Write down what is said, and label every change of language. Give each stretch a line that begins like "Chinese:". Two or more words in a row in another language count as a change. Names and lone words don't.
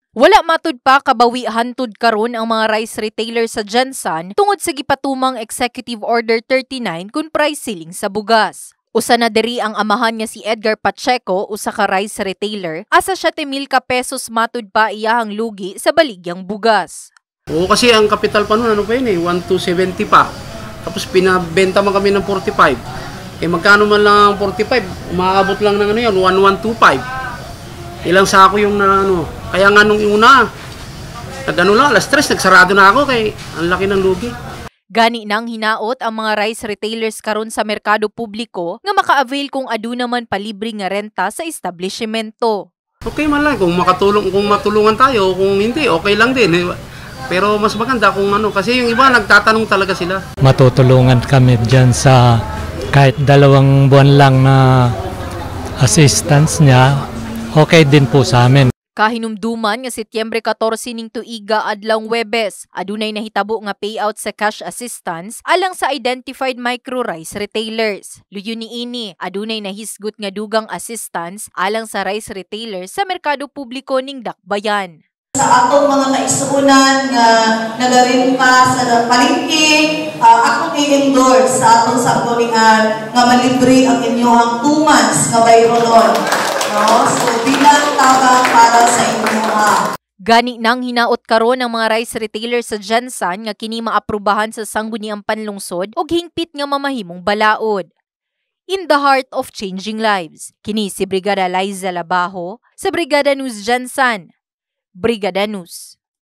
Cebuano: Wala matud pa kabawi hantud karon ang mga
English: rice retailer
Cebuano: sa Jensan tungod sa gipatumang Executive Order 39 kun
English: price ceiling
Cebuano: sa bugas. Usa na diri ang amahan nga si Edgar Pacheco, usa ka
English: rice retailer,
Cebuano: asa 7,000 ka pesos matud pa iyahang lugi sa baligyang bugas.
Filipino: Oo, kasi ang kapital pa nun, ano pa yun 1,270 pa. Tapos pinabenta man kami ng 45. Magkano man lang ang 45, umaabot lang ng 1,125. Ilang sako yung kaya nga nung una, alas 3, nagsarado na ako kay ang laki ng lugi.
Cebuano: Gani nang hinaot ang mga
English: rice retailers
Cebuano: karon sa merkado publiko nga maka-avail kung aduna man palibre nga renta sa establishmento.
Filipino: Okay man lang kung matulungan tayo, kung hindi okay lang din. Pero mas maganda kung kasi yung iba nagtatanong talaga sila. Matutulungan kami diyan sa kahit 2 buwan lang na assistance niya, okay din po sa amin.
Cebuano: Kahinumduman nga Setyembre 14 ning tuiga adlawng Huwebes, adunay nahitabo nga payout sa
English: cash assistance
Cebuano: alang sa
English: identified micro rice retailers.
Cebuano: Luyo niini, adunay nahisgot nga dugang assistance alang sa
English: rice retailers
Cebuano: sa merkado publiko ning Dakbayan. Sa atong mga kaisuunan nga nagarimpa sa palengke, ako i-endorse sa atong sanggunian nga malibre ang inyong 2 months nga bayronon. No? So bilang tabang para sa inyo. Gani nang hinaot karon ang mga
English: rice retailers
Cebuano: sa Jensan nga kini maaprubahan sa sangguniang panlungsod og hingpit nga mamahimong balaod.
English: In the heart of changing lives,
Cebuano: kini si Brigada Liza Labajo sa Brigada News Jensan. Brigada News.